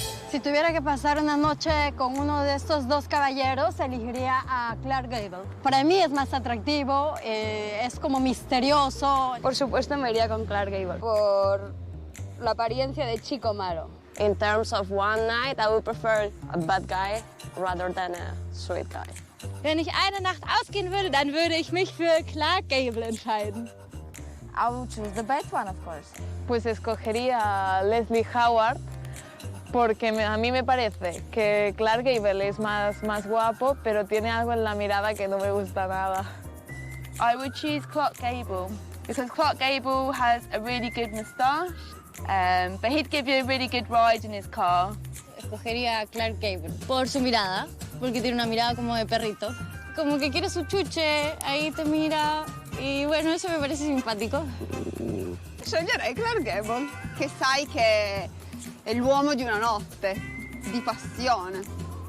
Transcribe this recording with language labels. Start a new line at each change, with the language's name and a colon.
Spanish: Si tuviera que pasar una noche con uno de estos dos caballeros, elegiría a Clark Gable. Para mí es más atractivo, es como misterioso. Por supuesto me iría con Clark Gable, por la apariencia de chico malo.
English: In terms of one night, I would prefer a bad guy rather than a sweet guy.
German: Wenn ich eine Nacht ausgehen würde, dann würde ich mich für Clark Gable entscheiden.
English: I would choose the bad one, of course.
Spanish: Pues escogería a Leslie Howard, porque a mí me parece que Clark Gable es más guapo, pero tiene algo en la mirada que no me gusta nada.
English: I would choose Clark Gable, because Clark Gable has a really good moustache, but he'd give you a really good ride in his car.
Spanish: Escogería a Clark Gable por su mirada, porque tiene una mirada como de perrito. Como que quiere su chuche, ahí te mira, y bueno, eso me parece simpatico.
Italian: Sceglierei Clark Gable, che sai che è l'uomo di una notte, di passione.